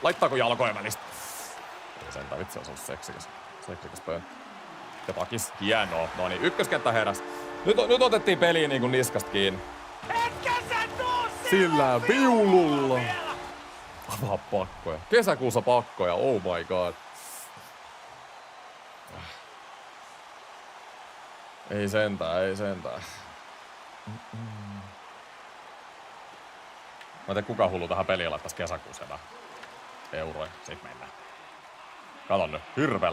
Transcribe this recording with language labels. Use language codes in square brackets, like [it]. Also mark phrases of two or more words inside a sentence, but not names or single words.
[fi] Laittaako jalkojen välistä? Ei sentään, vitsi, se on seksikäs pönttö. Ja pakis, hienoa. No niin, ykköskenttä heräs. Nyt otettiin peliin niin kuin niskasta kiinni. Sillä viululla. Avaa pakkoja. Kesäkuussa pakkoja, [en] oh my god. [fi] Ei sentään. Mä en tiedä kuka hullu tähän peliin laittais kesäkuussa enää euroja. Sit mennään. Kato nyt, hirveellä.